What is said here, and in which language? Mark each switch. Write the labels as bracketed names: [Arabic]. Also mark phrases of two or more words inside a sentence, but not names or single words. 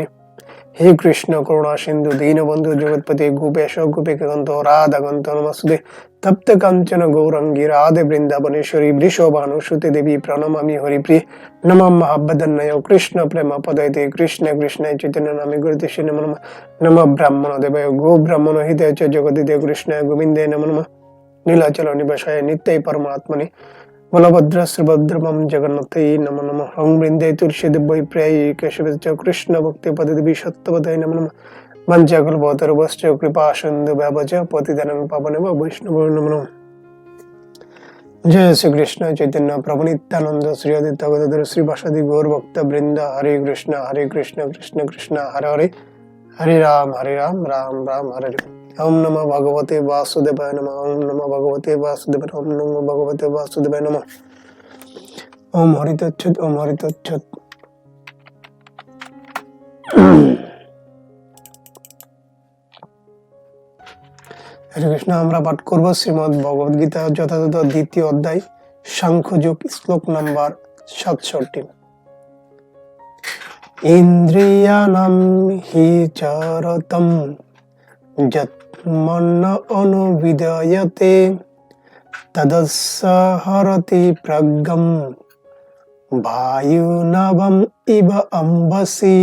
[Sanskrit] हे कृष्ण करुणा सिंधु दीनबंधु जगतपति गोपेश गोपिकान्त राधाकान्त नमस्ते तप्त कांचन गौरंगी राधे वृंदावनेश्वरी वृषभानुसुते देवी प्रणमामि हरिप्रिय नमः महाबदन्नय कृष्ण प्रेम पदयते कृष्ण कृष्ण चैतन्य नामे गुरुते नमः नमः ब्राह्मण देवाय गो ब्राह्मण हिताय च जगदिदे कृष्ण गोविंदे नमः नमः नीलाचल निवासाय नित्य परमात्मने बलभद्र श्रीभद्रमं जगन्नाथे नमो नमः। ओं वृंदे तुलसी दिव्य प्रिय केशव कृष्ण भक्ति पद देवी सत्यवताय नमो नमः। वंचाकल्पतरुभ्यश्च कृपा सिन्धु भवच पतितानां पावनेभ्यो वैष्णवेभ्यो नमो नमः। [Bangla] জয় শ্রী কৃষ্ণ চৈতন্য প্রভু নিত্যানন্দ শ্রী অদ্বৈত গদাধর শ্রীবাসাদি গৌর ভক্ত বৃন্দ। [Sanskrit] हरे कृष्ण कृष्ण कृष्ण हरे हरे हरे राम राम राम हरे हरे। ओम नमः भगवते वासुदेवाय नमः। ओम नमः भगवते वासुदेवाय। ओम नमः भगवते वासुदेवाय नमः। ओम हरि तत्सत्। ओम हरि तत्सत्। হরে কৃষ্ণ। [Bangla] আমরা পাঠ করব শ্রীমদ্ ভগবদ গীতা যথাযথ দ্বিতীয় অধ্যায় সাংখ্যযোগ, শ্লোক নাম্বার 67। [Sanskrit] ইন্দ্রিয়ানাম হি চারতম যৎমন্ন অনুবিধয়তে তদস্য হরতি প্রজ্ঞম বায়ুনবম ইব অম্বসি।